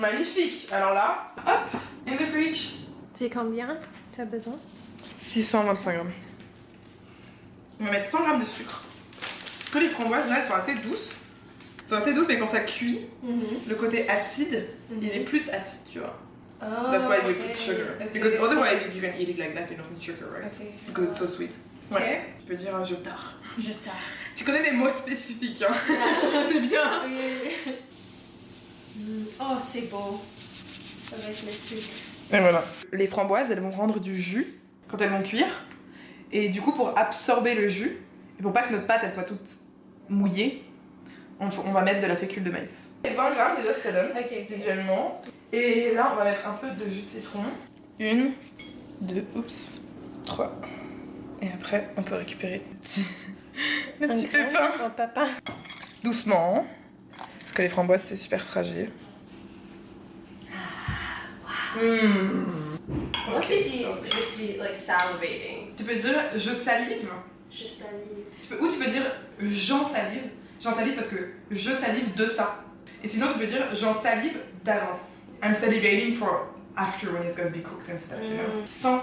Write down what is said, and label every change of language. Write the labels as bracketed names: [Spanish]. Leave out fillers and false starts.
[French] Magnifique. Alors là, hop, [English] in the fridge. [French] C'est combien tu as besoin? 625 grammes. On va mettre 100 grammes de sucre. Parce que les framboises, là, elles sont assez douces. Elles sont assez douces, mais quand ça cuit, le côté acide, il est plus acide, tu vois. Oh, [English] That's why we put sugar. Okay. Because otherwise you can eat it like that, you don't need sugar, right? Okay. Because it's so sweet. [French] Ouais. Tu peux dire je tard. Je tard. Tu connais des mots spécifiques, hein? C'est bien. Oui. Oh, c'est beau. Avec le sucre. Et voilà. Les framboises, elles vont rendre du jus quand elles vont cuire. Et du coup, pour absorber le jus, et pour pas que notre pâte elle soit toute mouillée, on va mettre de la fécule de maïs. Et 20 grammes déjà, ça donne, visuellement. Et là, on va mettre un peu de jus de citron. 1, 2, 3. Et après, on peut récupérer le petit pépin. Oh, papa. Doucement, parce que les framboises, c'est super fragile. Moi, tu dis, je suis [English] like salivating. [French] Tu peux dire je salive. Je salive. Ou tu peux dire j'en salive. J'en salive parce que je salive de ça. Et sinon, tu peux dire j'en salive d'avance. [English] I'm salivating for after when it's gonna be cooked and stuff, you know.